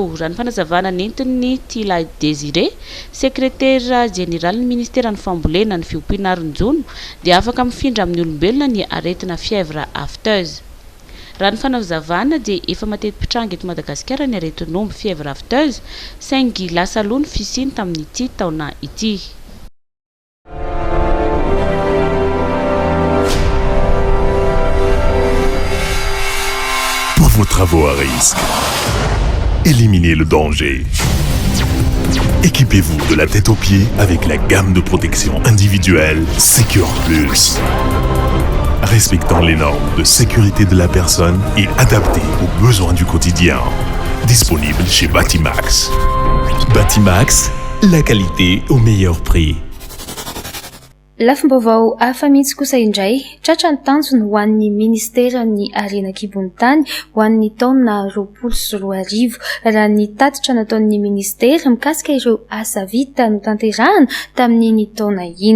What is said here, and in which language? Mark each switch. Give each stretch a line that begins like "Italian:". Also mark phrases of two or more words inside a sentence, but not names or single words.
Malagasy: Raha ny fanazavana nentin'ny Tila Désiré, sekretera jeneraly ny ministera ny fambolena ny fiompiana Arinjono, dia afaka mifindra amin'ny olombelona ny aretina
French: fièvre afteuse.
Malagasy: Raha ny fanazavana dia efa mateti-pitranga eto Madagasikara ny aretin'omby
French: fièvre afteuse
Malagasy: saingy lasa aloha ny fisiany tamin'ity taona ity.
French: Pour vos travaux à risque, éliminez le danger. Équipez-vous de la tête aux pieds avec la gamme de protection individuelle Secure Plus. Respectant les normes de sécurité de la personne et adapté aux besoins du quotidien. Disponible chez Batimax. Batimax, la qualité au meilleur prix.
Malagasy: Lafim-baovao hafa mihitsy kosa indray, tratra ny tanjony ho an'ny ministera ny arena kibony tany ho an'ny taona 2020 raha ny tatitra nataon'ny ministera mikasika ireo asa vita no tanterahana tamin'iny taona iny.